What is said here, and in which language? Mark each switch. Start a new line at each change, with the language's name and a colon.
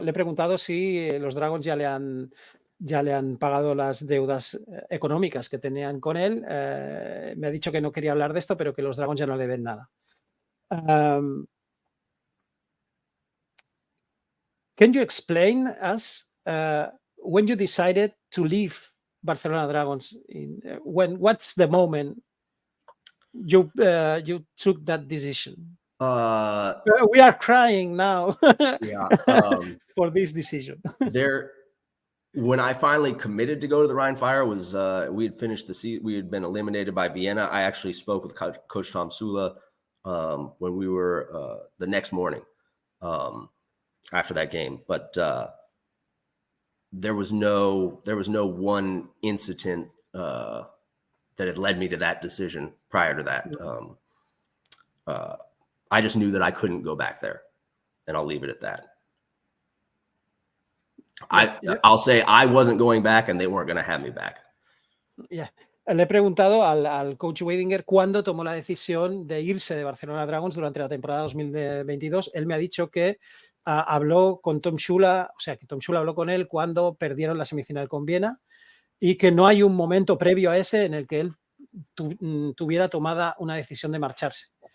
Spanish: Le he preguntado si los Dragons ya le han pagado las deudas económicas que tenían con él. Me ha dicho que no quería hablar de esto, pero que los Dragons ya no le den nada.
English: Can you explain us when you decided to leave Barcelona Dragons? What's the moment you took that decision? We are crying now. Yeah, for this decision. When I finally committed to go to the Rhein Fire, was we had finished the season. We had been eliminated by Vienna. I actually spoke with Coach Tom Sula when we were the next morning. After that game, but there was no one incident that had led me to that decision prior to that. I just knew that I couldn't go back there, and I'll leave it at that. I'll say I wasn't going back, and they weren't going to have me back. Yeah.
Spanish: Le he preguntado al coach Weidinger cuándo tomó la decisión de irse de Barcelona Dragons durante la temporada 2022. Él me ha dicho que habló con Tom Shula, o sea, que Tom Shula habló con él cuando perdieron la semifinal con Viena y que no hay un momento previo a ese en el que él tuviera tomada una decisión de marcharse.